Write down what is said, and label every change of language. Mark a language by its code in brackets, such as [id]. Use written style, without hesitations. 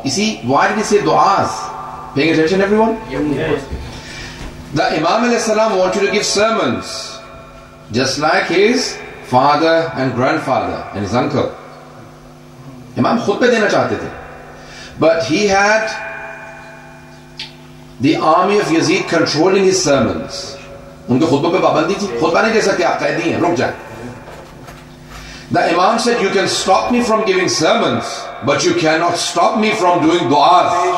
[en] You see, why did he say du'as? Paying attention, everyone? The Imam alayhi salam wanted to give sermons, just like his father and grandfather and his uncle. [hi] Imam khutbah dena chahte the, [en] but he had the army of Yazid controlling his sermons. [hi] उनके खुतबों पे पाबंदी थी, खुतबा नहीं दे सकते आप, कैदी हैं, रुक जाए. [en] The Imam said, you can stop me from giving sermons, but you cannot stop me from doing du'as.